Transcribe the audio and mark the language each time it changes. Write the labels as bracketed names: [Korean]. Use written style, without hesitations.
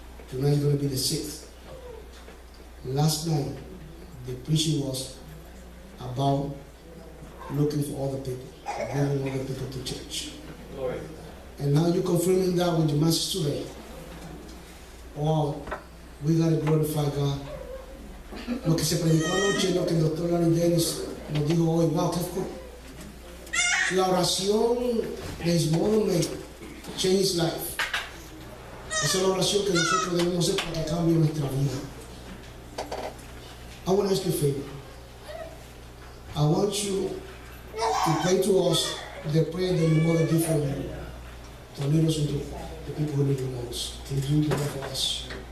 [English] Tonight is going to be the 6th. Last night, the preaching was about looking for other people, bringing other people to church. Glory. And now you're confirming that with the message today. Oh, we got to glorify God. [Spanish] Lo que se predicó anoche, lo que el doctor Larry Dennis nos dijo hoy, wow, qué cool. La oración de [English] his mother may change his life. [Spanish] Esa es la oración que nosotros debemos hacer para que cambie nuestra vida. [English] I want to ask you a favor. I want you to pray to us the prayer that your mother did for you. To lead us into the people who need the most. Can you do that for us?